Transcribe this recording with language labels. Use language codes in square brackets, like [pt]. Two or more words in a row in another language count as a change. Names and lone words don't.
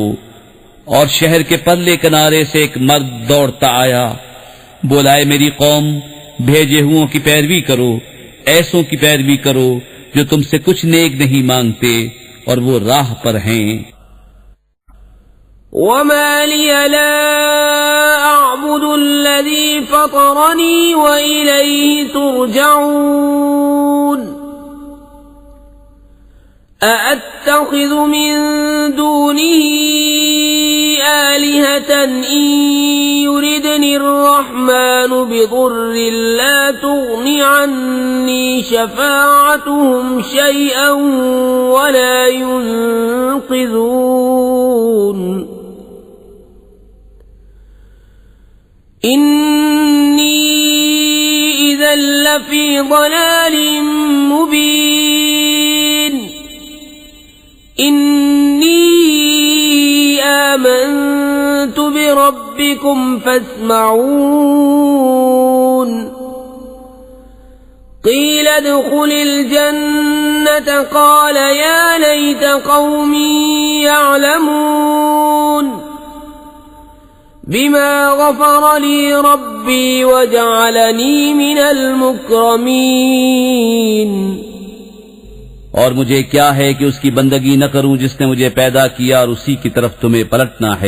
[ur] اور شہر کے پرلے کنارے سے ایک مرد دوڑتا آیا، بولا، ہے میری قوم، بھیجے ہوؤں کی پیروی کرو، ایسوں کی پیروی کرو جو تم سے کچھ نیک نہیں مانگتے اور وہ راہ پر ہیں. [ar] وما لي لا أعبد الذي فطرني وإليه ترجعون. أأتخذ من دونه آلهة إن يردن الرحمن بضر لا تغن عني شفاعتهم شيئا ولا ينقذون. إني إذا لفي ضلال مبين. إني آمنت بربكم فاسمعون. قيل ادخل الجنة قال يا ليت قومي يعلمون بما غفر لي ربي وجعلني من المكرمين. [ur] اور مجھے کیا ہے کہ اس کی بندگی نہ کروں جس نے مجھے پیدا کیا اور اسی کی طرف تمہیں پلٹنا ہے.